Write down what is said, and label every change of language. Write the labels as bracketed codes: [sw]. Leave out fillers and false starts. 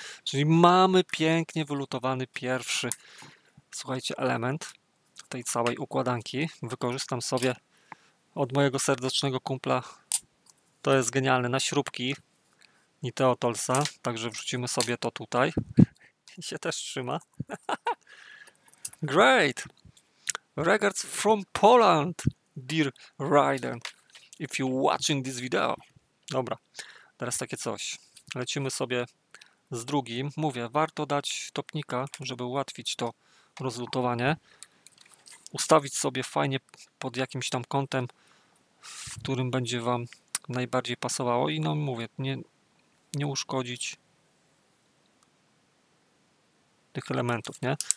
[pl] Czyli mamy pięknie wylutowany pierwszy, słuchajcie, element tej całej układanki. Wykorzystam sobie od mojego serdecznego kumpla, to jest genialne, na śrubki Niteo Tolsa, także wrzucimy sobie to tutaj i się też trzyma. [en] Great! Regards from Poland, dear Raiden, if you're watching this video. [pl] Dobra, teraz takie coś. Lecimy sobie z drugim. Mówię, warto dać topnika, żeby ułatwić to rozlutowanie. Ustawić sobie fajnie pod jakimś tam kątem, w którym będzie wam najbardziej pasowało i no mówię, nie uszkodzić tych elementów, nie?